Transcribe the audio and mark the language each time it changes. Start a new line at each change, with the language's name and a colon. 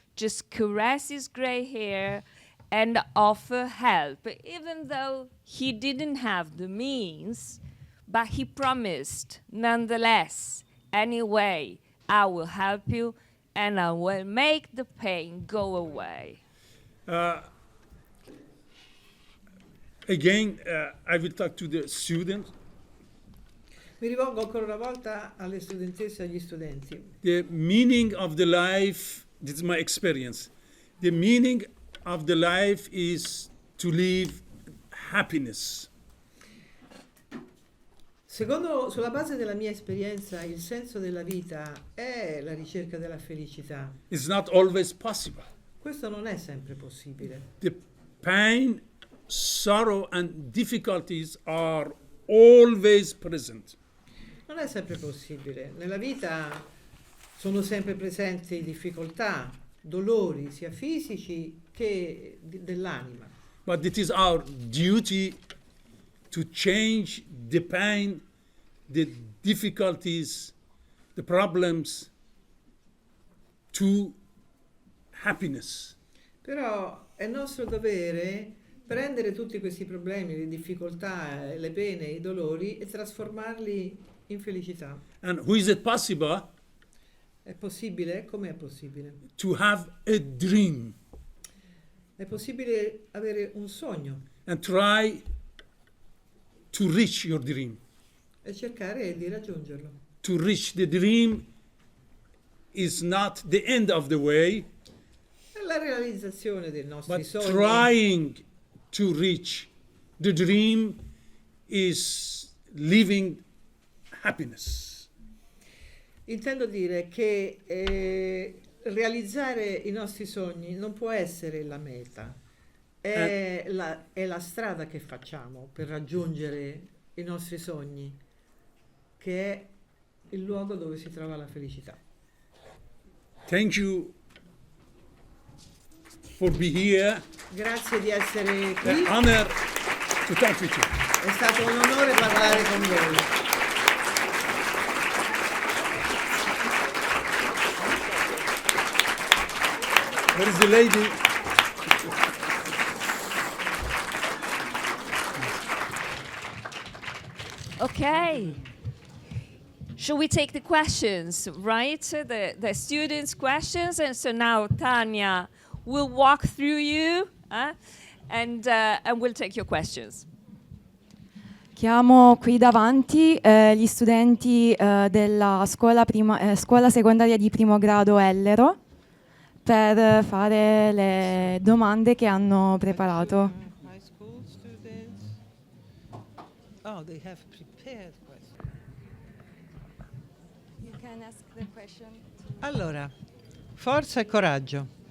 English: Just caress his gray hair and offer help, even though he didn't have the means, but he promised nonetheless, anyway, I will help you and I will make the pain go away. Again, I will talk to the students.
Italian: Mi rivolgo ancora una volta alle studentesse e agli studenti.
English: The meaning of the life, this is my experience. The meaning of the life is to live happiness.
Italian: Sulla base della mia esperienza, il senso della vita è la ricerca della felicità.
English: It's not always possible.
Italian: Questo non è sempre possibile.
English: The pain, sorrow, and difficulties are always present.
Italian: Non è sempre possibile. Nella vita sono sempre presenti difficoltà, dolori, sia fisici che dell'anima.
English: But it is our duty to change the pain, the difficulties, the problems to happiness.
Italian: Però è nostro dovere prendere tutti questi problemi, le difficoltà, le pene, i dolori e trasformarli in felicità.
English: And who is it possible
Italian: È possibile? Come è possibile?
English: to have a dream
Italian: È possibile avere un sogno
English: and try to reach your dream?
Italian: e cercare di raggiungerlo.
English: To reach the dream is not the end of the way,
Italian: È la realizzazione dei nostri
English: but
Italian: sogni.
English: trying to reach the dream is living happiness.
Italian: Intendo dire che realizzare i nostri sogni non può essere la meta, è la strada che facciamo per raggiungere i nostri sogni, che è il luogo dove si trova la felicità.
English: Thank you for being here.
Italian: Grazie di essere qui,
English: Honor to talk with you.
Italian: è stato un onore parlare con voi.
English: Where is the lady? Okay. Should we take the questions, right? The students' questions. And so now Tanya will walk through you and we'll take your questions.
Italian: Chiamo qui davanti gli studenti della scuola secondaria di primo grado Ellero per fare le domande che hanno preparato.
English: High school students. Oh, they have prepared questions. You can ask the question.
Italian: Allora, forza e coraggio.